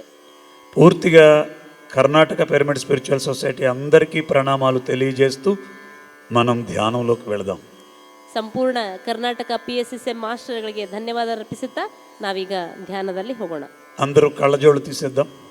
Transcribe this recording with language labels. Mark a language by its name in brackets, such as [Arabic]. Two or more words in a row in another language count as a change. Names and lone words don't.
[Telugu] పూర్తిగా కర్ణాటక పిరమిడ్ స్పిరిచువల్ సొసైటీ అందరికీ ప్రణామాలు తెలియజేస్తూ మనం ధ్యానంలోకి వెళదాం. [Kannada] ಸಂಪೂರ್ಣ ಕರ್ನಾಟಕ PSSM ಮಾಸ್ಟರ್ಗಳಿಗೆ ಧನ್ಯವಾದ ಅರ್ಪಿಸುತ್ತಾ ನಾವೀಗ ಧ್ಯಾನದಲ್ಲಿ ಹೋಗೋಣ. [Telugu] అందరూ కళ్ళజోళ్ళు తీసేద్దాం.